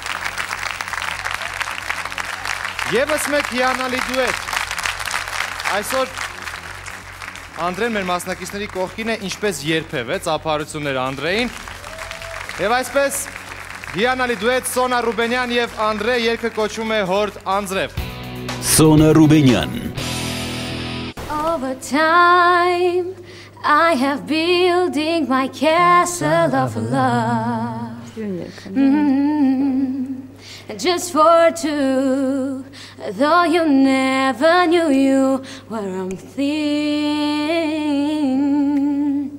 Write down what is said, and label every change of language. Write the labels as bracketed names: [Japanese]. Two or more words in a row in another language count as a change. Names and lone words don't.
[Armenian] Եվս մեկ հիանալի դուետ, այսօր Անդրեն մեր մասնակիցների կողքին է ինչպես երբևէ, ծափարություններ Անդրեին և այսպես հիանալի դուետ Սոնա Ռուբենյան և Անդրե երգը կոչվում է Հորդ Անձրև։ Սոնա Ռուբենյան [English] Over time I have building my castle of love Just for two, though you never knew you were on thin.